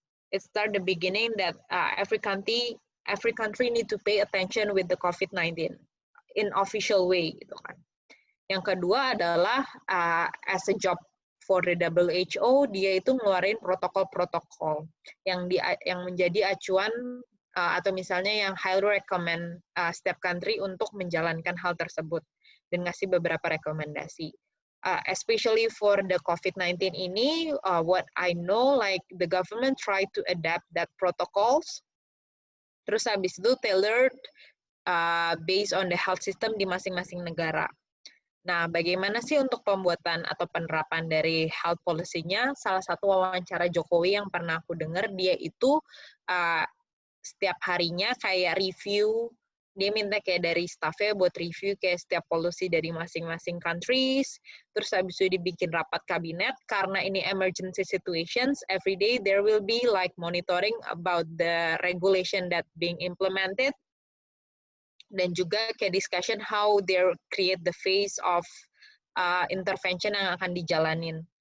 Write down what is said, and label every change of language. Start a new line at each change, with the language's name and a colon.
English: It start the beginning that every country need to pay attention with the COVID-19 in official way
Indonesian: gitu kan. Yang kedua adalah
English: as a job for the WHO,
Indonesian: dia itu ngeluarin protokol-protokol yang menjadi acuan atau misalnya yang
English: highly recommend
Indonesian: setiap country untuk menjalankan hal tersebut dan ngasih beberapa rekomendasi.
English: Especially for the COVID-19 ini, what I know, like the government try to adapt that protocols,
Indonesian: terus habis itu
English: tailored based on the health system di masing-masing negara.
Indonesian: Nah, bagaimana sih untuk pembuatan atau penerapan dari health policy-nya? Salah satu wawancara Jokowi yang pernah aku dengar, dia itu setiap harinya kayak review, dia minta kayak dari staff-nya buat review kayak setiap policy dari masing-masing countries, terus habis itu dibikin rapat kabinet, karena ini emergency situations,
English: every day there will be like monitoring about the regulation that being implemented,
Indonesian: dan juga kayak discussion
English: how they create the phase of intervention
Indonesian: yang akan dijalanin.